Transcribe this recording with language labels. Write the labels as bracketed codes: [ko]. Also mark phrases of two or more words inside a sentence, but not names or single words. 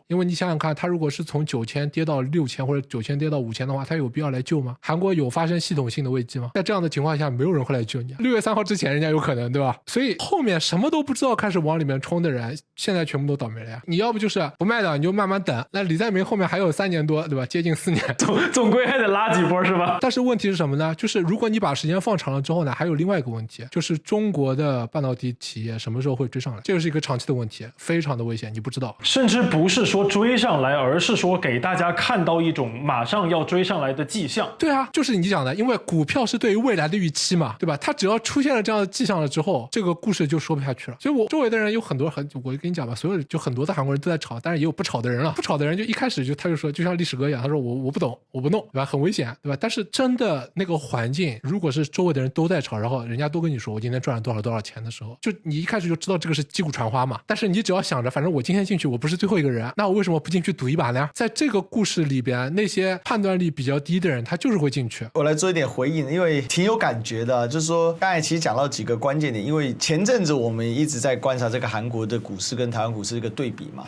[zh] 因為你想想看，他如果是从9000跌到6000或者9000跌到5000的話，他有必要來救嗎？韓國有发生系統性的危機嗎？在這樣的情況下，沒有人會來救你。6月3號之前人家有可能，對吧？所以後面什麼都不知道開始往裡面衝的人，現在全部都倒霉了呀。你要不就是不賣的，你就慢慢等。那李在明後面還有3年多，對吧？接近4年，總歸還得拉幾波是吧？但是問題是什麼呢？就是如果你把時間放長了之後呢，還有另外一個問題，就是中國的半導體企業什麼時候會追上來？這個是一個長期的問題，非常的危險，你不知道。甚至不是說追上來，而是說給大家看到一種馬上要追上來的跡象。對啊，就是你講的，因为股票是對於未來的預期嘛，對吧？它只要出現了這樣的跡象了之後，這個故事就說不下去了。所以我周圍的人有很多我跟你講吧，所有就很多的韓國人都在炒，但是也有不炒的人了。不炒的人就一開始他就說，就像歷史哥一樣，他說我不懂，我不弄，對吧？很危險，對吧？但是真的那個環境，如果是周圍的人都在炒，然後人家都跟你說我今天賺了多少多少錢的時候，就你一開始就知道這個是擊鼓傳花嘛。但是你只要想着，反正我今天進去我不是最後一個人，那我為什麼不進去賭一把呢？在這個故事裡邊，那些判斷力比較低的人，他就是會進去。我來做一點回應，因為挺有感覺的，就是說剛才其實講到幾個關鍵點，因為前陣子我們一直在觀察這個韓國的股市跟台灣股市一個對比嘛。